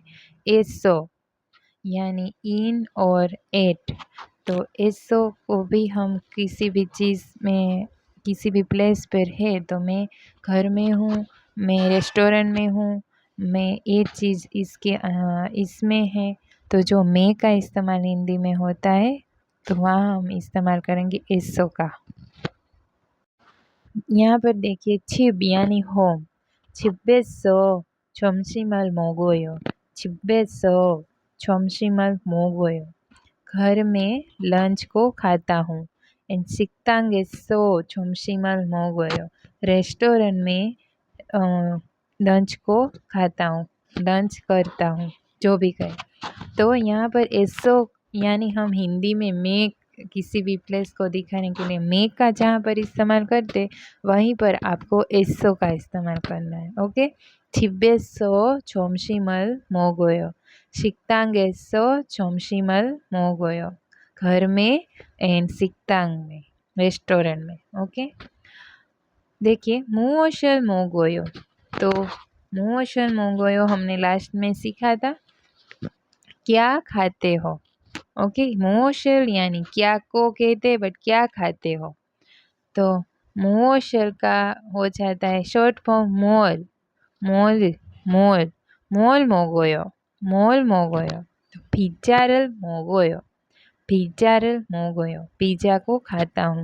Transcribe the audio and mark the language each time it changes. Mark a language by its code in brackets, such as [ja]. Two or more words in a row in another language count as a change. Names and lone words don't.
[hi] एसो यानी इन और एट, तो एसो को भी हम किसी भी चीज़ में, किसी भी प्लेस पर है, तो मैं घर में हूँ, मैं रेस्टोरेंट में हूँ, मैं ये चीज़ इसमें है, तो जो मैं का इस्तेमाल हिंदी में होता है तो वहाँ हम इस्तेमाल करेंगे एसो का। यहाँ पर देखिए छिब यानी होम, [ko] 집에서 점심을 먹어요, 집에서 점심을 먹어요, [hi] घर में लंच को खाता हूँ। [ko] एंड 식당에서 점심을 먹어요, [hi] रेस्टोरेंट में लंच को खाता हूँ, लंच करता हूँ, जो भी कहे। तो यहाँ पर एसो यानी हम हिंदी में मैं किसी भी प्लेस को दिखाने के लिए मैं का जहाँ पर इस्तेमाल करते, वहीं पर आपको एसो का इस्तेमाल करना है। ओके, [ko] 집에서 점심을 먹어요, 식당에서 점심을 먹어요, [hi] घर में एंड 식당 में, रेस्टोरेंट में। ओके, देखिए [ko] 무엇을 먹어요, [hi] तो [ko] 무엇을 먹어요 [hi] हमने लास्ट में सीखा था, क्या खाते हो। ओके, मुओशल यानी क्या को कहते हैं बट क्या खाते हो, तो मुओशल का हो जाता है शॉर्ट फॉर्म मोल, [ko] 뭘 뭘, 뭘 먹어요, 뭘 먹어요, [hi] तो [ko] 피자를 먹어요, 피자를 먹어요, [hi] पिज़्ज़ा को खाता हूँ।